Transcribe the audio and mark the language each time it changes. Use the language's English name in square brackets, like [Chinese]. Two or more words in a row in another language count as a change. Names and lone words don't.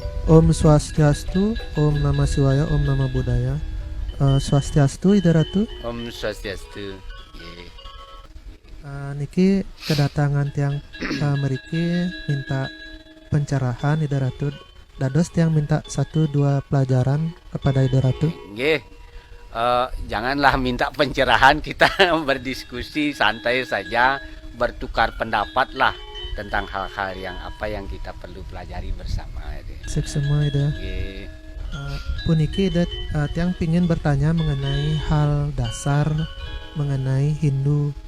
[Balinese] Om Swastiastu, Om Namah Shivaya, Om Namah Buddhaya. Swastiastu, Ida Ratu. Om Swastiastu. Niki kedatangan tiang meriki minta pencerahan Ida Ratu. Dados tiang [Indonesian] minta 1-2 pelajaran kepada [Balinese] Ida Ratu. Nggih. [Indonesian] Janganlah minta pencerahan, kita berdiskusi santai saja, bertukar pendapat lah tentang hal-hal yang apa yang kita perlu pelajari bersama. Sip semua Ida. [Balinese] Puniki Ida tiang [Indonesian] pingin bertanya mengenai hal dasar mengenai Hindu.